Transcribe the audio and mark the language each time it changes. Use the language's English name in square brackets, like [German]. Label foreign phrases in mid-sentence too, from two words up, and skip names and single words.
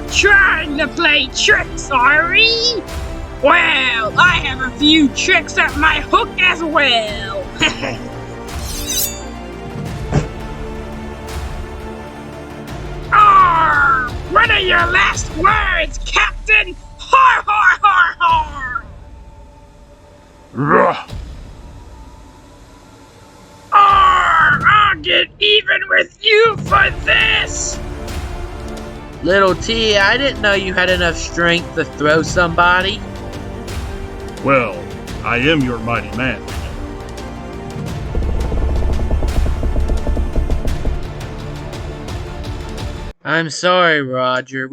[English] Trying to play tricks, are we? Well, I have a few tricks up my hook as well. Arr! What are your last words, Captain? Har har har har! Ruh. Arr! I'll get even with you for this! Little T, I didn't know you had enough strength to throw somebody. Well, I am your mighty man. I'm sorry, Roger.